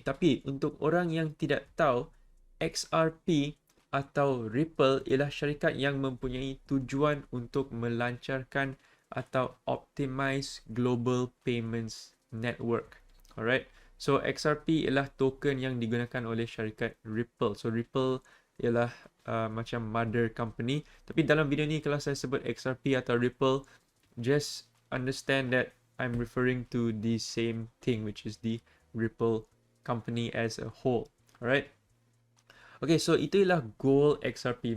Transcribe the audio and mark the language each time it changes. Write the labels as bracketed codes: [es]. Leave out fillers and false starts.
[ms] Tapi untuk orang yang tidak tahu, XRP atau Ripple ialah syarikat yang mempunyai tujuan untuk melancarkan atau [en] optimize global payments network. [ms] Alright. So XRP ialah token yang digunakan oleh syarikat Ripple. So Ripple ialah macam [en] mother company. [ms] Tapi dalam video ni kalau saya sebut XRP atau Ripple, [en] just understand that I'm referring to the same thing, which is the Ripple company as a whole. Alright. [ms] Okay, so itu ialah goal XRP.